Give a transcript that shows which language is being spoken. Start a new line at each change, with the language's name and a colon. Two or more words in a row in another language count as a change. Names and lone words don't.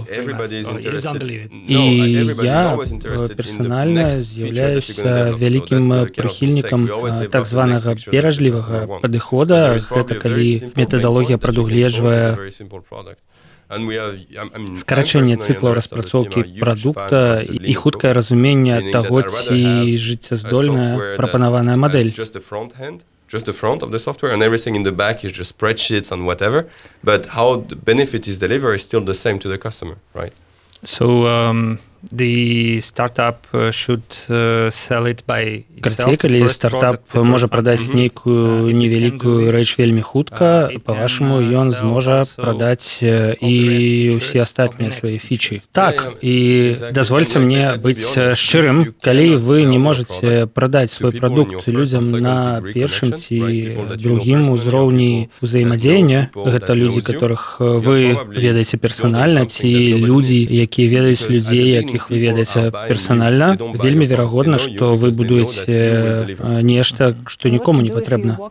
Belarusian: І я персанальна з'яўляюся вялікім прыхільнікам так званага беражлівага падыхода. Гэта калі метадалогія прадугледжвае скарачэнне цыклаў распрацоўкі прадукта і хуткае разуменне таго, ці жыццяздольная прапанаваная мадэль.
English: Just the front of the software, and everything in the back is just spreadsheets and whatever. But how the benefit is delivered is still the same to the customer, right? So the startup should sell it by
Belarusian: Карцей, калі стартап можа прадаць нейкую невялікую рэч вельмі хутка, па-вашаму, ён зможа прадаць і ўсе астатнія свае фічы. Так, і дазвольце мне быць шчырым, калі вы не можаце прадаць свой прадукт людзям на першым ці другім узроўні ўзаемадзеяння, гэта людзі, которых вы ведаеце персанальна, ці людзі, якія ведаюць людзей, якіх вы ведаеце персанальна, вельмі верагодна, што вы будуеце нешта, што нікому не патрэбна.